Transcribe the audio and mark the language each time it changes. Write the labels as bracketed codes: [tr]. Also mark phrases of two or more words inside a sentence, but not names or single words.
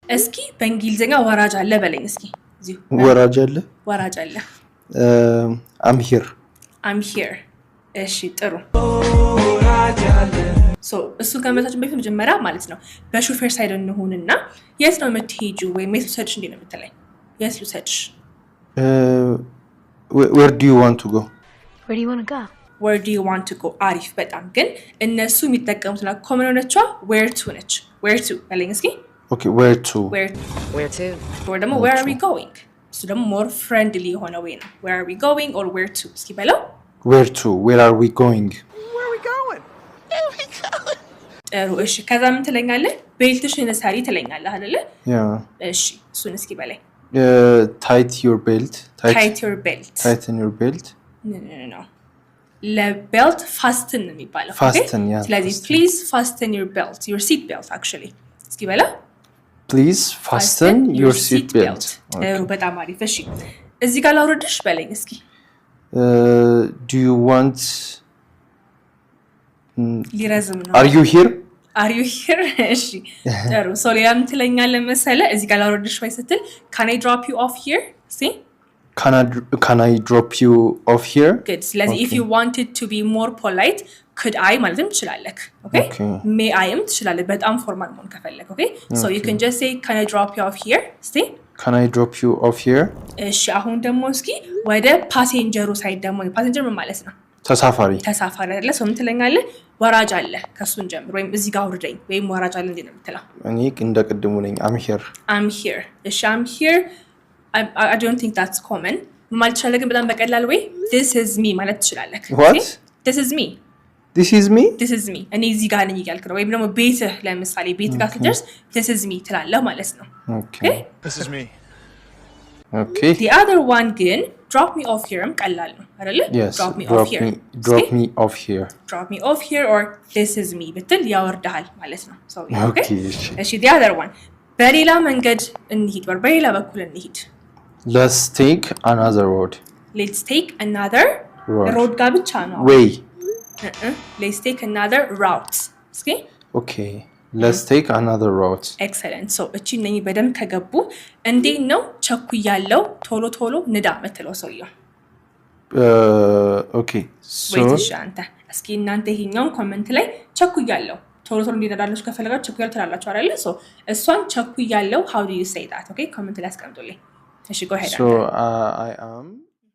[am] እስኪ በእንግሊዘኛ ወራጅ አለ በለኝ እስኪ እዚሁ ወራጅ አለ [en] I'm here [am] እሺ ጥሩ እሱ ከመታችን በፊት መጀመሪያ ማለት ነው በሹፌር ሳይድ እንሆንና የት ነው የምትሄጂው ወይ የት ልውሰድሽ እንዴ ነው የምትለኝ የት ልውሰድሽ [en] where do you want to go where do you want to go [am] አሪፍ በጣም ግን እነሱ የሚጠቀሙት ነው ኮመን ሆነችዋ [en] where to [am] በለኝ እስኪ [en] okay where to or ደግሞ where are we going so ደግሞ more friendly የሆነ way ነው where are we going or where to [am] እስኪ በለው [en] where are we going [am] ጥሩ እሺ ከዛ ምን ትለኛለህ ቤልትሽን ሰሪ ትለኛለህ አይደለ እሺ እሱን እስኪ በለኝ [en] tighten your belt no ለቤልት fasten [am] ነው የሚባለው ስለዚህ [en] please fasten your belt your seat belt actually [am] እስኪ በለው [en] please fasten your seat belt [am] ጥሩ በጣም አሪፍ እሺ እዚህ ጋር ላውርድሽ በለኝ እስኪ [en] do you want [am] ሊረዝም ነው [en] are you here [am] እሺ ጥሩ ሶሊያም ትለኛለህ መሰለህ እዚህ ጋር ላውርድሽ ወይ ስትል [en] can I drop you off here see can I drop you off here good ስለዚህ if you wanted to be more polite could I [am] ማለትም ትችላለህ [en] okay may I am [am] ትችላለህ በጣም ፎርማል መሆን ከፈለክ [en] okay so you can just say can I drop you off here see can I drop you off here [am] እሺ አሁን ደግሞ እስኪ ወደ ፓሴንጀሩ ሳይድ ደግሞ ፓሴንጀር ምን ማለት ነው ተሳፋሪ አይደለ ሰው ምን ትለኛለህ ወራጅ አለ ከሱን ጀምር ወይም እዚህ ጋር አውርደኝ ወይም ወራጅ አለ እንዴ ነው የምትለው እኔ እንደ ቅድሙ ነኝ [en] I'm here እሺ I'm here I don't think that's common [am] ማለት ትችላለህ ግን በጣም በቀላል ወይ [en] this is me [am] ማለት ትችላለህ [en] what this is me [am] እኔ እዚህ ጋር ነኝ እያልክ ነው ወይም ደግሞ ቤትህ ለምሳሌ ቤት ጋር ስትደርስ [en] this is me [am] ትላለህ ማለት ነው [en] okay this is me okay the other one ግን drop me off here [am] ቀላል ነው አይደለ [en] drop me off here [am] or [en] this is me [am] ብትል ያወርዳል ማለት ነው so [en] okay [am] እሺ [en] the other one [am] በሌላ መንገድ እንሂድ ወር በሌላ በኩል እንሂድ [en] let's take another road [am] ጋር ብቻ ነው [en] way let's take another route okay let's take another route excellent so [am] እቺ ነኝ በደም ከገቡ እንዴት ነው ቸኩያለው ቶሎ ንዳ መተለው ሰውየው [en] okay so [am] ወይስ አንተ እስኪ እናንተ ይሄኛውን ኮሜንት ላይ ቸኩያለው ቶሎ እንዲነዳላችሁ ከፈለጋችሁ ቸኩያለው ትላላችሁ አይደል so እሷን ቸኩያለው [en] how do you say that okay [am] ኮሜንት ላይ አስቀምጡልኝ እሺ [en] go ahead so I am